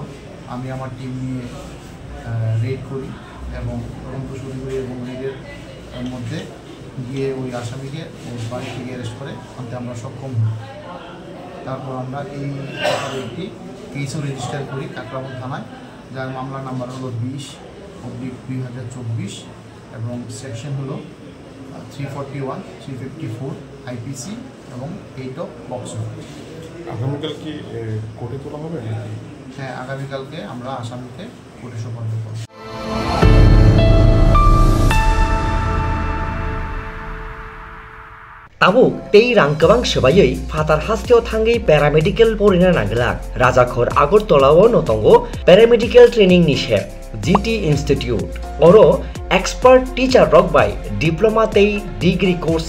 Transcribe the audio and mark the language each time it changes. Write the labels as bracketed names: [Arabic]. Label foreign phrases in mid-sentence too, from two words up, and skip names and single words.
[Bangla] আমি আমার টিম নিয়ে রেড করি এবং তদন্ত শুরু করি এবং রেডের মধ্যে গিয়ে ওই আসামিকে ওর বাড়ি থেকে অ্যারেস্ট করে আনতে আমরা সক্ষম হই তারপর আমরা এই একটি কেসও রেজিস্টার করি কাকরাবন থানায় যার মামলা নাম্বার হলো 20/2024 এবং সেকশন হলো 341, 354 IPC এবং 8 অফ পক্সো। আগামীকাল কি কোর্টে তোলা হবে? হ্যাঁ, আগামীকালকে আমরা আসামিকে কোর্টে সোপর্দ করব। [Kok Borok] Tabuk tei rang kebang sebayai fatar hasteo thangai paramedical porina nanglak Rajakhor Agartala notongo paramedical training ni shep GT Institute oro expert teacher rok by diploma tei degree course